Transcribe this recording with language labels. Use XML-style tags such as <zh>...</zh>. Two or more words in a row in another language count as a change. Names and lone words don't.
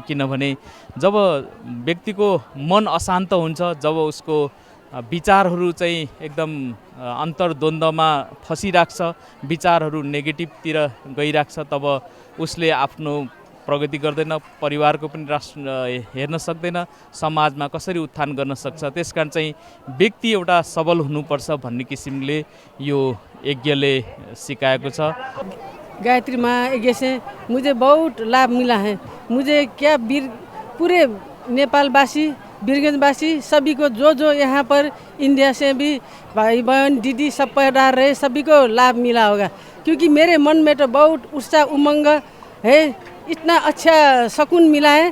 <ne>किनभने जब व्यक्तिको मन अशान्त हुन्छ, जब उसको विचारहरू चाहिँ एकदम अन्तर्द्वन्द्वमा फसिराख्छ, विचारहरू नेगेटिभतिर गइराख्छ, तब उसले आफ्नो प्रगति गर्दैन, परिवारको पनि राष्ट्र हेर्न सक्दैन, समाजमा कसरी उत्थान गर्न सक्छ। त्यसकारण चाहिँ व्यक्ति एउटा सबल हुनुपर्छ भन्ने किसिमले यो यज्ञले सिकाएको छ।</ne> <hi>गायत्री महायज्ञ से मुझे बहुत लाभ मिला है। मुझे क्या पूरे नेपालवासी, वीरगंजवासी सभी को जो यहाँ पर इंडिया से भी भाई बहन दीदी सब पढ़ा रहे, सभी को लाभ मिला होगा। क्योंकि मेरे मन में तो बहुत उत्साह उमंग है, इतना अच्छा सुकून मिला है।</hi>